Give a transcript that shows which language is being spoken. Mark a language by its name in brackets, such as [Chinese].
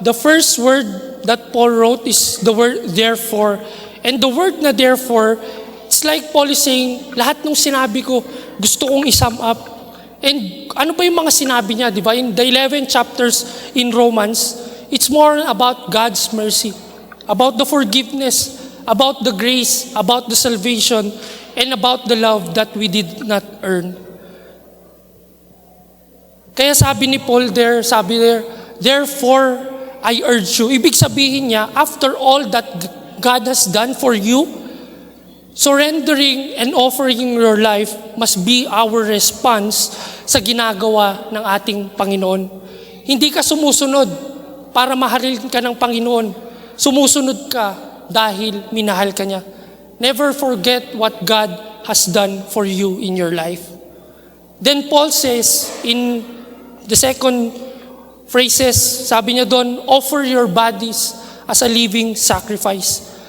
[English] The first word that Paul wrote is the word therefore. And the word na therefore, it's like Paul is saying, [Filipino] lahat ng sinabi ko, gusto kong isum up. And ano pa yung mga sinabi niya, di ba? [English] In the 11 chapters in Romans, it's more about God's mercy, about the forgiveness, about the grace, about the salvation, and about the love that we did not earn. [Filipino] Kaya sabi ni [English] Paul there, therefore, I urge you. [Filipino] Ibig sabihin niya, [English] after all that God has done for you, surrendering and offering your life must be our response [Filipino] sa ginagawa ng ating Panginoon. Hindi ka sumusunod para mahalin ka ng Panginoon. Sumusunod ka dahil minahal ka niya. [English] Never forget what God has done for you in your life. Then Paul says in the second phrases, [Filipino] sabi niya doon, [English] offer your bodies as a living sacrifice.